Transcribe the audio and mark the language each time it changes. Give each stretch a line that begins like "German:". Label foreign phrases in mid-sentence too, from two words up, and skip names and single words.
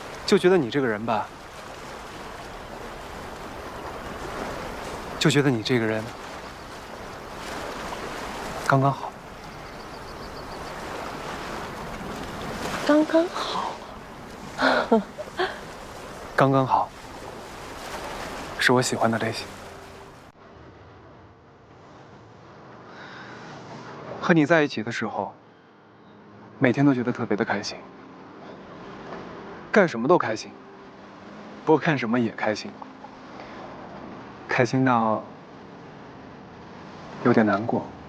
Chinese: 就覺得你這個人吧，就覺得你這個人剛剛好。刚刚好。刚刚好，是我喜欢的類型。和你在一起的時候，每天都覺得特別的開心，幹什麼都開心，不幹什麼也開心，開心到有點難過。